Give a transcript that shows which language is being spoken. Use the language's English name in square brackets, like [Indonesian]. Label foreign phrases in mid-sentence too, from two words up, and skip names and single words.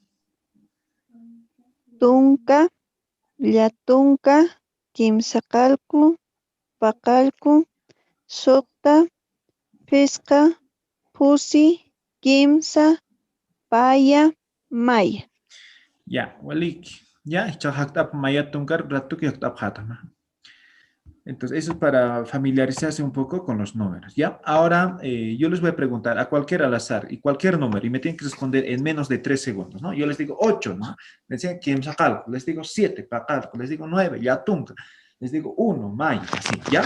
[Aymara] Tunka, Yatunka, Kimsacalco, Pacalco, Socta, Pesca, Pusi, Kimsa, Paya, Maya. Ya, Waliki. Ya, Chahaktap Maya Tunkar, Ratuki Haktap Hatama. [Spanish] Entonces, eso es para familiarizarse un poco con los números, ¿ya? Ahora, yo les voy a preguntar a cualquier al azar y cualquier número y me tienen que responder en menos de 3 segundos, ¿no? Yo les digo 8, ¿no? Me dicen, ¿quién saca? Les digo 7, Pacalco, les digo 9, Yatunca, les digo 1, Maya, así, ¿ya?